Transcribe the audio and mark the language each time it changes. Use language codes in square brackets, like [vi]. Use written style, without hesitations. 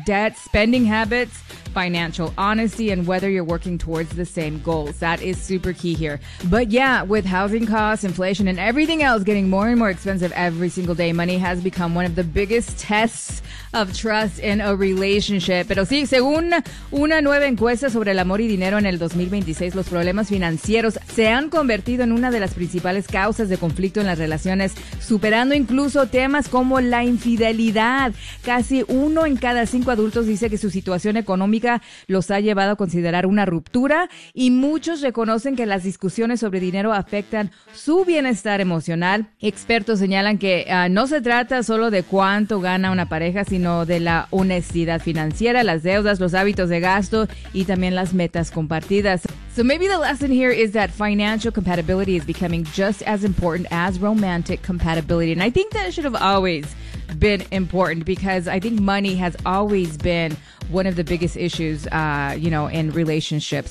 [en] Debt, spending habits, financial honesty, and whether you're working towards the same goals. That is super key here. But yeah, with housing costs, inflation, and everything else getting more and more expensive every single day, money has become one of the biggest tests of trust in a relationship. [es] Pero sí, según una nueva encuesta sobre el amor y dinero en el 2026, los problemas financieros se han convertido en una de las principales causas de conflicto en las relaciones, superando incluso temas como la infidelidad. Casi uno en cada cinco adultos dice que su situación económica los ha llevado a considerar una ruptura, y muchos reconocen que las discusiones sobre dinero afectan su bienestar emocional. Expertos señalan que no se trata solo de cuánto gana una pareja, sino de la honestidad financiera, las deudas, los hábitos de gasto y también las metas compartidas. [en] So maybe the lesson here is that financial compatibility is becoming just as important as romantic compatibility. And I think that should have always been important, because I think money has always been one of the biggest issues, in relationships.